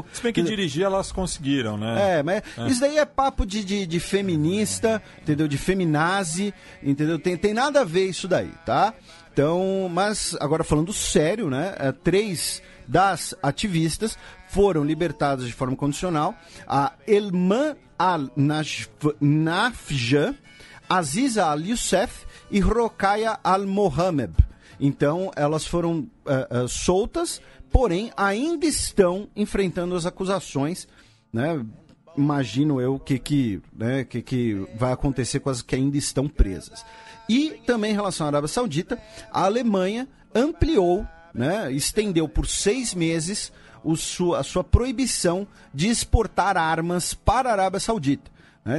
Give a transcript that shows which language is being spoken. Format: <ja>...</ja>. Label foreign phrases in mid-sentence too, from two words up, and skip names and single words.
<pt>Se bem que dirigir elas conseguiram, né? Mas isso daí é papo de feminista, entendeu? De feminazi, entendeu? Tem nada a ver isso daí, tá? Então, mas agora falando sério, né? 3 das ativistas foram libertadas de forma condicional. A Elman Al-Nafja, Aziza Al-Youssef e Rokhaya Al-Mohamed. Então, elas foram soltas, porém ainda estão enfrentando as acusações, né? Imagino eu que vai acontecer com as que ainda estão presas. E também em relação à Arábia Saudita, a Alemanha ampliou, né, estendeu por 6 meses a sua proibição de exportar armas para a Arábia Saudita, né?</pt>